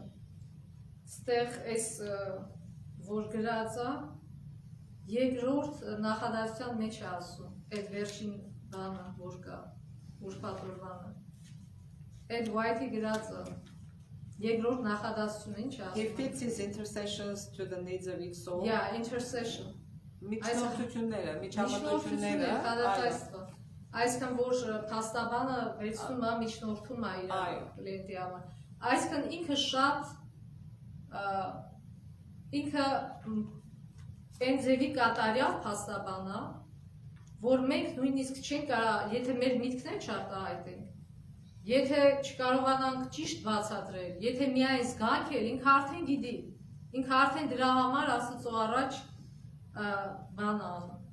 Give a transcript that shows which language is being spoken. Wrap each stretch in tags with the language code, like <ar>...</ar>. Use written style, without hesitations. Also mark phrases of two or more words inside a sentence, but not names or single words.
<hy>Ստեղ այս որ գրած է երկրորդ նախադասության մեջ է ասում, այդ վերջին բանը, որ կա, ուրբաթորվանը։ Այդ White-ի գրածը երկրորդ նախադասությունը ինչ է ասում։</hy> <en>He fits his intercessions to the needs of each soul. Intercession։</en> <hy>Միջնորդությունները, միջամտությունները, այսինքն որ փաստաբանը վերցնում է միջնորդում է իր կլիենտի համար։ Այսինքն ինքը շատ ինքը այն ձևի կատարյալ փաստաբան է, որ մենք նույնիսկ չենք կարող, եթե մեր միտքն չարտահայտենք, եթե չկարողանանք ճիշտ բացատրել, եթե միայն զգանք էլ, ինքը արդեն գիտի, ինքը արդեն դրա համար Աստծո առաջ բան անում,</hy>